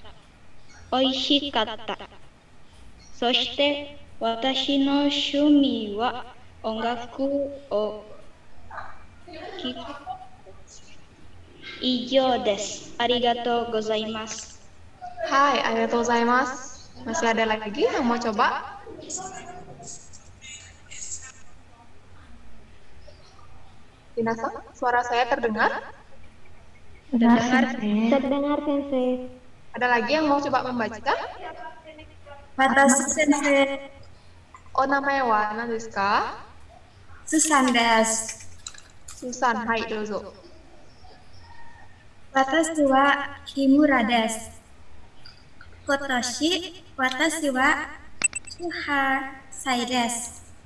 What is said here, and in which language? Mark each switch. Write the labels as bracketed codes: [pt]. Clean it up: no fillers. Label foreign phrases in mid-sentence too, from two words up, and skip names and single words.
[ja] 美味しかった。そして私の趣味は音楽を聴く。以上です。ありがとうございます。はい、ありがとうございます. [id] Masih ada lagi yang mau coba? Minasan, suara saya terdengar? Terdengar, Sensei. Ada lagi yang mau coba membaca? [ja] 私 先生. お名前 は 何 です か? Susan desu. Susan, hai, dozo. Watashi wa Kimura desu. 今年 私 は 18 歳です。